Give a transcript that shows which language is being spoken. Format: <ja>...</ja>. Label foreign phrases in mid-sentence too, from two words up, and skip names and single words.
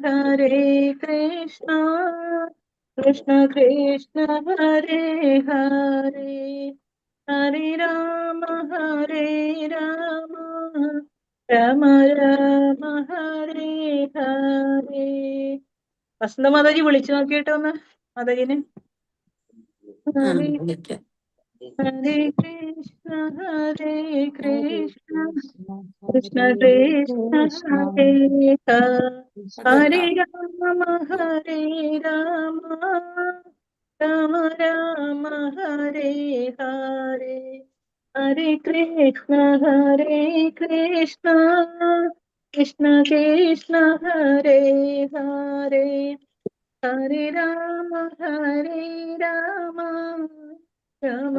<sa>കൃഷ്ണ കൃഷ്ണ ഹരേ ഹരേ ഹരേ രാമ രാമ രാമ ഹരേ ഹരേ.</sa> <ml>വസന്ത മാതാജി വിളിച്ചു നോക്കിയിട്ടോ ഒന്ന് മാതാജിനെ.</ml> <sa>ഹരേ</sa> <ml>വിളിക്കാം.</ml> <sa>ഹരേ കൃഷ്ണ കൃഷ്ണ കൃഷ്ണ കൃഷ്ണ ഹരേ ഹരേ രാമ രാമ രാമ ഹരേ ഹരേ ഹരേ കൃഷ്ണ കൃഷ്ണ കൃഷ്ണ ഹരേ ഹരേ ഹരേ രാമ രാമ രാമ</sa>